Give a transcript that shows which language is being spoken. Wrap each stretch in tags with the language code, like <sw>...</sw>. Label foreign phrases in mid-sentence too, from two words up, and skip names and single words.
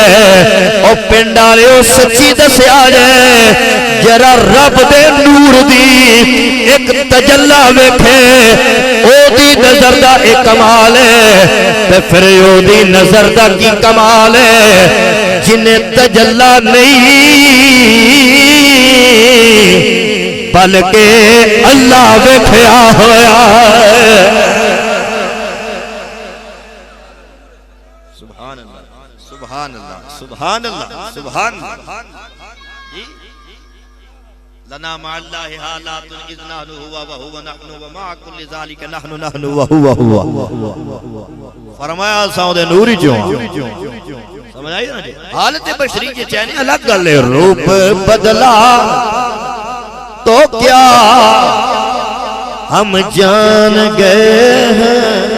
<pa>او پنڈ والے سچی دسیا جے، ذرا رب دے نور دی اک تجلی ویکھے، اوہدی نظر دا اک کمال اے، تے فیر اوہدی نظر دا کی کمال اے. جنہے تجلی نہیں بلکہ اللہ ویکھیا ہویا اے.</pa> <ar>سبحان الله، سبحان الله، سبحان الله، سبحان الله. لنا مع الله حالات إذ نحن هو وهو نحن ومع كل ذلك نحن نحن وهو هو.</ar> <pa>فرمایا ساڈے نوری جو سمجھ آئی نا جی. حالت بشری کے چین الگ گل اے۔ روپ بدلا تو کیا ہم جان گئے ہیں,</pa>